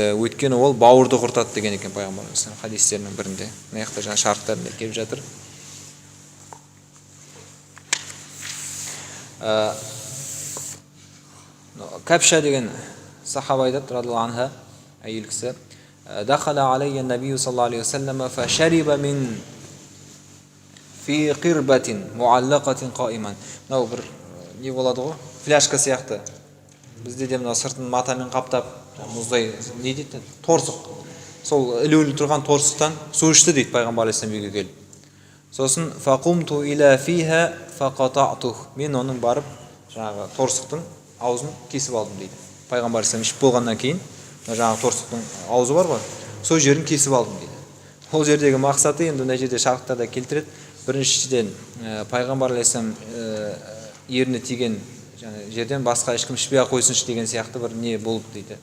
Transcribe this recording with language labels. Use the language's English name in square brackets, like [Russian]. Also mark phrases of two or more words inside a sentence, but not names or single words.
[Kazakh] Өйткені ол бауырды құртады деген екен пайғамбар алейхиссалам хадистерінің бірінде. Мына жақта жаңа шарттарында келіп жатыр. Кәпша деген сахаба айтады [Arabic] رضي الله عنها, [Kazakh] әйел кісі, [Arabic] دخل علي النبي صلى الله عليه وسلم فشرب من في قربة معلقة قائما. [Kazakh] Мынау бір не болады ғой, фляшка сияқты. Бізде де мынау сыртын матамен қаптап, мұздай не дейді, торсық. Сол ілулі тұрған торсықтан су ішті дейді пайғамбар алейхиссалам үйге келіп. [Arabic] Сосын فقمت إلى فيها فقطعته. [Kazakh] Мен оның барып жаңағы торсықтың аузын кесіп алдым дейді. Пайғамбар алейхиссалам ішіп болғаннан кейін, жаңағы торсықтың аузы бар ғой, сол жерін кесіп алдым дейді. Ол жердегі мақсаты енді мына жерде шарттарда келтіреді. Біріншіден пайғамбар алейхиссалам еріне тиген жерден басқа ешкім ішпей-ақ қойсыншы деген сияқты бір не болып дейді.